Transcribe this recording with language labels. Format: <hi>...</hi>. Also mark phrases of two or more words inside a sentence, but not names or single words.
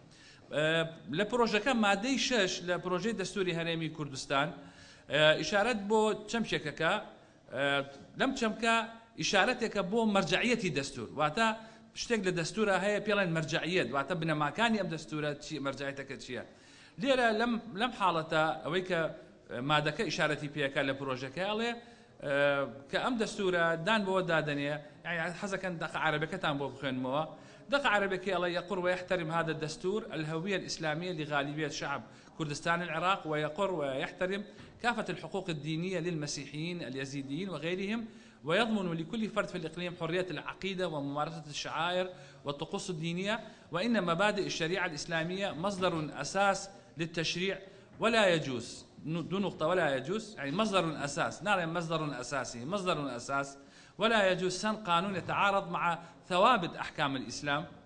<ckb>لە پرۆژەکە مادەی 6 لە پرۆژەی دەستوری هەرێمی کوردستان ئیشارەت بۆ چەمکێکەکە لەم چەمکە ئیشارەتێکە بۆ مەرجعیەتی دەستور واتە شتێک لە دەستورە هەیە پێڵێن مەرجعیەت واتە بنەماکانی ئەم دەستورە مەرجعیەتەکە چییە. لێرە لەم حاڵەتە ئەوەی کە مادەکە ئیشارەتی پێەکە لە پرۆژەکە ئەڵێ کە ئەم دەستورە دان بۆ دادنێ حەزەکەن دقة عربيكتان بۆ</ckb> <ar>بخوێنمەوە دقة عربيكي الله يقر ويحترم هذا الدستور الهوية الإسلامية لغالبية شعب كردستان العراق ويقر ويحترم كافة الحقوق الدينية للمسيحيين اليزيديين وغيرهم ويضمن لكل فرد في الإقليم حرية العقيدة وممارسة الشعائر والطقوس الدينية وإن مبادئ الشريعة الإسلامية مصدر أساس للتشريع ولا يجوز دو نقطة ولا يجوز يعني مصدر أساس نعلم مصدر أساسي مصدر أساس ولا يجوز سن قانون يتعارض مع ثوابت أحكام الإسلام</ar>